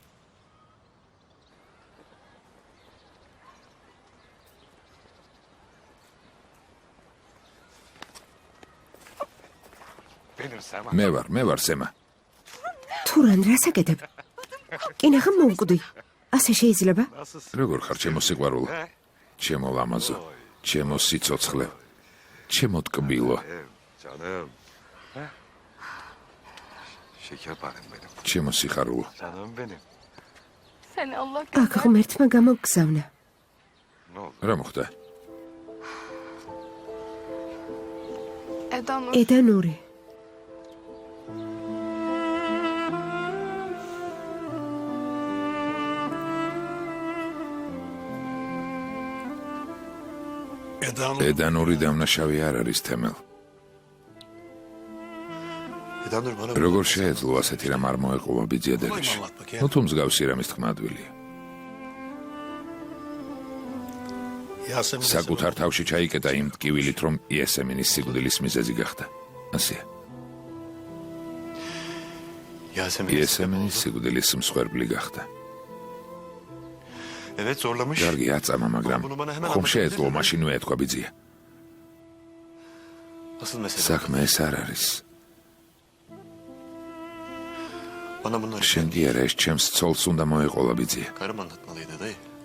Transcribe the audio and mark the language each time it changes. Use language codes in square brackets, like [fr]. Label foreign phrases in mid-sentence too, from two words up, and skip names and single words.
[ka] მე ვარ სემა. თურან რასაკეთებ? კინახა მოვკვდი. ასე შეიძლება? როგორ ხარ, ჩემო სიყვარულო? ჩემო ლამაზო, ჩემო სიცოცხლე, ჩემო ტკბილო. [tr] Canım. Şekerparem benim. [ka] ჩემო სიხარულო. [tr] Canım benim. [ka] აქ ღმერთმა გამოგგზავნა. [tr] Ne oldu? [ka] რა მოხდა? ედანური. ედანური დამნაშავე არ არის თემელ. [tr] Edanur bana [ka] როგორ შეეძლო ასეთი რამ არ მოეყოლა ბიძიადელში? ნუ თუ მსგავსი რამის თქმა ადვილია. საკუთარ თავში ჩაიკეტა იმ ტკივილით, რომ იესემინის სიკვდილის მიზეზი გახდა. ასეა. იესემინის სიკვდილის მსხვერპლი გახდა. [tr] Evet zorlamış. [ka] კარგი აწამა, მაგრამ ხომ შეეძლო მაშინვე ეთქვა ბიძია. [tr] Asıl mesele. [ka] საქმე ეს არ არის. [tr] Bana bunları [ka] შენ კი არა, ეს ჩემს ცოლს უნდა მოეყოლა ბიძია. [tr] karım anlatmalıydı dayı.